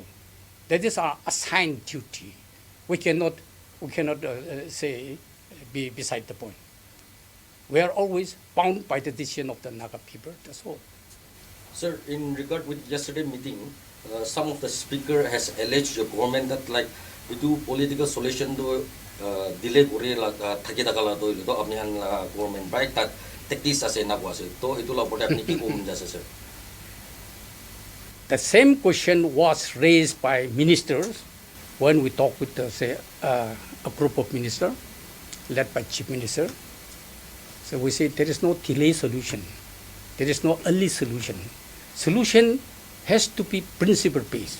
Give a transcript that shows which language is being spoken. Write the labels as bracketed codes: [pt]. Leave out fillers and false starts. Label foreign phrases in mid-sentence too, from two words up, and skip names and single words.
[en] That is our assigned duty. We cannot say be beside the point. We are always bound by the decision of the Naga people. That's all. Sir, in regard with yesterday meeting, some of the speaker has alleged the government that like we do political solution to delay [nag] kuri la thakidakala do ilo apnihan government baik [en] that tactics [nag] ase nagwase to itu la bote apni ki kom jase [en] sir. The same question was raised by ministers when we talked with, a group of ministers led by Chief Minister. So we say there is no delay solution. There is no early solution. Solution has to be principle-based.